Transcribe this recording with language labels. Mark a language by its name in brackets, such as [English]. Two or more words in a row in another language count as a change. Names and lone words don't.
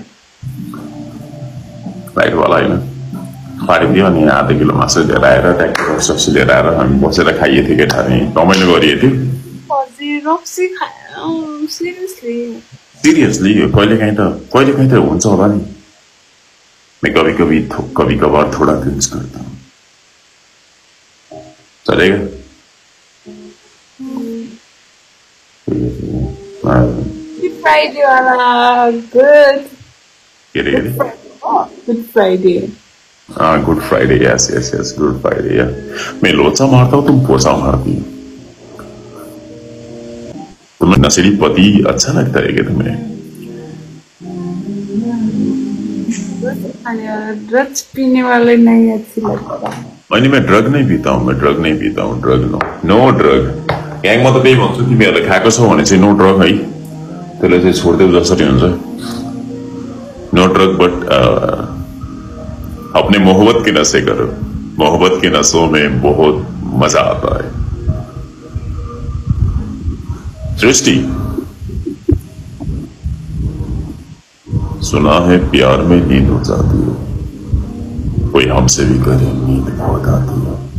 [Nepali] होइन पार्टी थियो अनि आधा किलो मासु लिएर आएर ट्याक्टर सब्जी लिएर आएर हामी बसेर खाइए थियो केटाहरू रमाइलो गरिए थियो सिरियसली कहिलेकाहीँ त हुन्छ होला नि [Hindi] मैं कभी कभार थोड़ा ड्रिंक्स करता हूँ चलेगा [English] Friday वाला good Friday good Friday yes good Friday [Hindi] या मैं लोचा मारता हूँ तुम पोचा मारती हो तुम्हें नशेड़ी पति अच्छा लगता है क्या तुम्हें ड्रग्स पीने वाले नहीं अच्छी लगता मैं ड्रग नहीं पीता हूँ [English] drug no drug gang [Nepali] म त त्यही भन्छु तिमीहरूले खाएको छौ भने चाहिँ [English] no drug [Nepali] है त्यसले चाहिँ छोड्देऊ जसरी हुन्छ [English] no drug but [Hindi] अपने मोहब्बत के नशे करो मोहब्बत के नशों में बहुत मजा आता है सृष्टि सुना है प्यार में नींद हो जाती है कोई हमसे भी करे नींद बहुत आती है